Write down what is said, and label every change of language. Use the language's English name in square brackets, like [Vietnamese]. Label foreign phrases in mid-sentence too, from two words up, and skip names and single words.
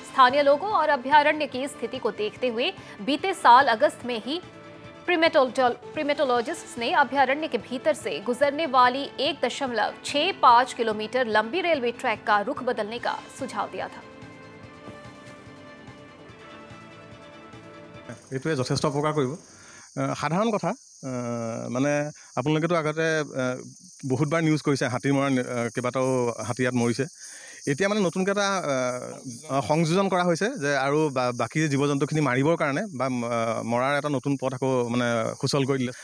[Hindi] स्थानीय लोगों और अभयारण्य की स्थिति को देखते हुए बीते साल अगस्त में ही प्रिमेटोलॉजिस्ट्स ने अभयारण्य के भीतर से गुजरने वाली 1.65 किलोमीटर लंबी रेलवे ट्रैक का रुख बदलने का सुझाव दिया था। [Assamese] ये যথেষ্ট উপকাৰ কৰিব। সাধাৰণ কথা মানে আপোনালোকেতো আগতে বহুতবাৰ নিউজ কৰিছে হাতী মৰা কেইবাটাও হাতী ইয়াত মৰিছে। এতিয়া মানে নতুনকৈ এটা সংযোজন কৰা হৈছে যে আৰু বাকী জীৱ জন্তুখিনি মাৰিবৰ কাৰণে বা মৰাৰ এটা নতুন পথ আকৌ মানে সুচল কৰি দিলে।